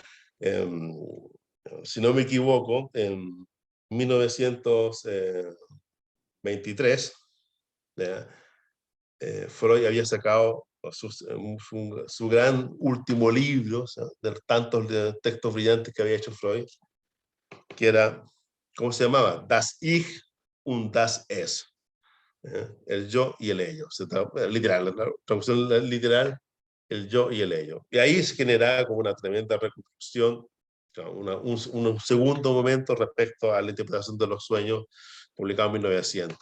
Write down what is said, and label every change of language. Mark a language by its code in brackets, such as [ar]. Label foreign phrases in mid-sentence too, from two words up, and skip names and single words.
[es] Si no me equivoco, en 1923, Freud había sacado su gran último libro, de tantos textos brillantes que había hecho Freud, que era, ¿cómo se llamaba? [de] Das Ich und das Es. [es] El yo y el ello. Literal, la traducción literal, el yo y el ello. Y ahí se generaba como una tremenda reconstrucción, un segundo momento respecto a la interpretación de los sueños, publicado en 1900.